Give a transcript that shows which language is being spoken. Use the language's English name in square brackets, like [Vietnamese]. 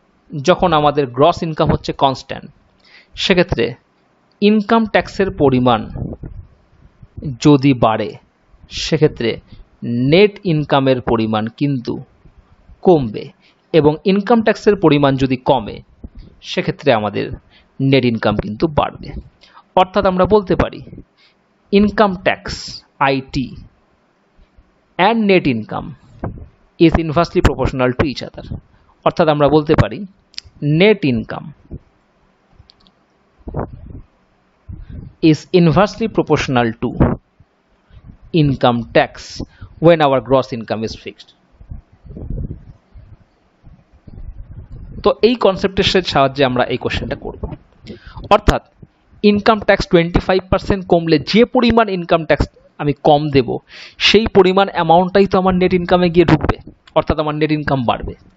[Bangla] যখন আমাদের gross income হচ্ছে কনস্ট্যান্ট সেক্ষেত্রে ইনকাম ট্যাক্সের পরিমাণ যদি বাড়ে সেক্ষেত্রে নেট ইনকামের পরিমাণ কিন্তু কমবে, এবং ইনকাম ট্যাক্সের পরিমাণ যদি কমে সেক্ষেত্রে আমাদের নেট ইনকাম কিন্তু বাড়বে। অর্থাৎ আমরা বলতে পারি [English] Income tax IT and net income is inversely proportional to each other. [Bangla] অর্থাৎ আমরা বলতে পারি [English] Net income is inversely proportional to income tax when our gross income is fixed. [Bangla] তো এই কনসেপ্টের সাহায্যে আমরা এই কোশ্চেনটা করব। অর্থাৎ ইনকাম ট্যাক্স 25% কমলে যে পরিমাণ ইনকাম ট্যাক্স আমি কম দেব সেই পরিমাণ অ্যামাউন্টটাই তো আমার নেট ইনকামে গিয়ে ঢুকবে, অর্থাৎ আমার নেট ইনকাম বাড়বে।